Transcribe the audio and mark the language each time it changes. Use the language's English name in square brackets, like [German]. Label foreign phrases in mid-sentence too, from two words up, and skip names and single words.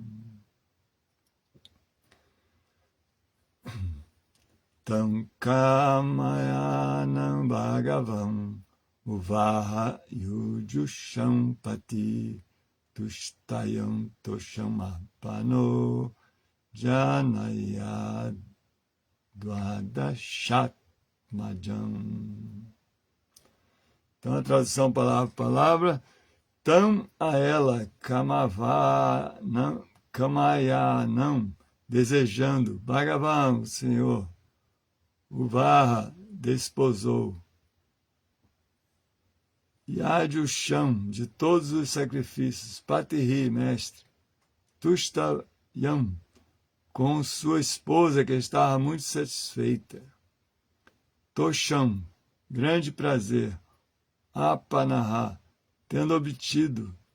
[Sanskrit] Tam Kamayanam Bhagavam Uvaha Yujushampati Tustayam Toshamapano Janayad Dvadashat Majam. [Portuguese] Então, a tradução palavra por palavra. Tam a ela, Kamayanam, desejando, Bhagavan, Senhor, Uvaha, desposou, Yajusham, de todos os sacrifícios, Patihi, mestre, Tustayam, com sua esposa que estava muito satisfeita, Tosham, grande prazer, Apanaha, tendo obtido,